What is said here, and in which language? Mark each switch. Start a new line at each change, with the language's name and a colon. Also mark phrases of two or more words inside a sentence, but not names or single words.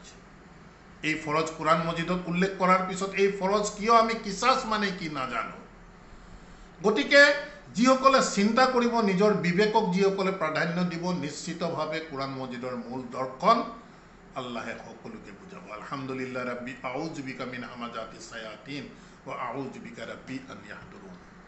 Assamese: এই ফৰজ কোৰাণ মজিদত উল্লেখ কৰাৰ পিছত এই ফৰজ কিয় আমি কিছাছ মানে কি নাজানো। গতিকে যিসকলে চিন্তা কৰিব, নিজৰ বিবেকক যিসকলে প্ৰাধান্য দিব, নিশ্চিতভাৱে কোৰাণ মজিদৰ মূল দৰ্শন আল্লাহে সকলোকে বুজাব।
Arabic: الحمد لله رب أعوذ بك من همزات الشياطين وأعوذ بك رب أن يحضرون.